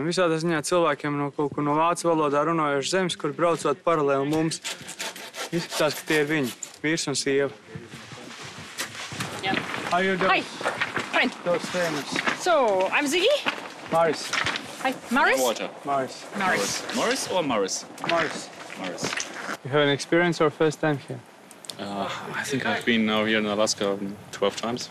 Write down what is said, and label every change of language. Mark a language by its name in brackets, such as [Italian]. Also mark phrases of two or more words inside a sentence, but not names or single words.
[Latvian] Visādā ziņā cilvēkiem no kaut kur no vācu valodā runājošas zemes, kur braucot paralēli mums. Izskatās, ka tie ir viņi, vīrs un sieva. [English] Yeah. How you doing? Hi, fine. Those famous. So, I'm Ziggy. Maris. Hi, Maris. Water. Maris. Maris. Morris or Morris? Maris. Morris. You have an experience or first time here? I think I've been now here in Alaska 12 times.